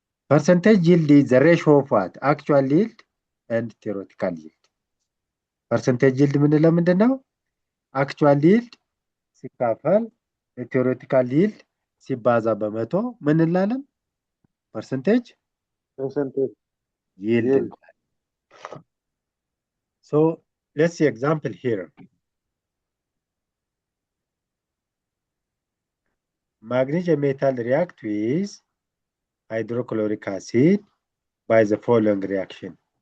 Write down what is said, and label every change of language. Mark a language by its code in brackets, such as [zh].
[en] Percentage yield is the ratio of what? Actual yield and theoretical yield. [am] ፐርሰንቴጅ ይልድ ምንለው ምንድነው? አክቹዋል ይልድ ሲካፈል ቲዮሬቲካል ይልድ ሲባዛ በመቶ ምን እንላለን? [en] ፐርሰንቴጅ ይልድ። So let's see example here. Magnesium metal react with hydrochloric acid by the following reaction.